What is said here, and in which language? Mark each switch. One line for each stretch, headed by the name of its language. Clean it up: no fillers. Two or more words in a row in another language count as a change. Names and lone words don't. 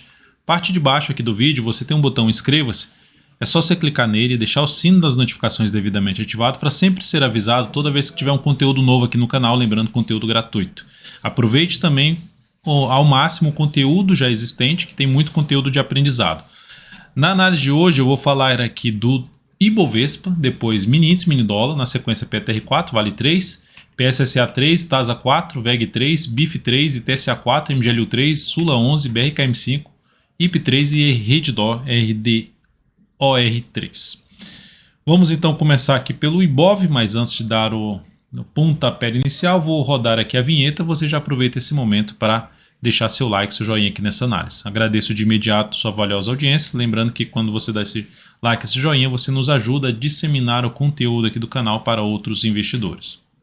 Portuguese: Parte de baixo aqui do vídeo você tem um botão inscreva-se, é só você clicar nele e deixar o sino das notificações devidamente ativado para sempre ser avisado toda vez que tiver um conteúdo novo aqui no canal, lembrando conteúdo gratuito. Aproveite também ao máximo o conteúdo já existente, que tem muito conteúdo de aprendizado. Na análise de hoje eu vou falar aqui do Ibovespa, depois mini índice, mini dólar, na sequência PTR4, Vale 3, PSSA 3, TASA 4, VEG 3, BIF 3, ITSA 4, MGLU 3, Sula 11, BRKM 5, IP 3 e RDOR 3. Vamos então começar aqui pelo Ibov, mas antes de dar o pontapé inicial, vou rodar aqui a vinheta. Você já aproveita esse momento para deixar seu like, seu joinha aqui nessa análise. Agradeço de imediato sua valiosa audiência, lembrando que quando você dá esse like, esse joinha, você nos ajuda a disseminar o conteúdo aqui do canal para outros investidores.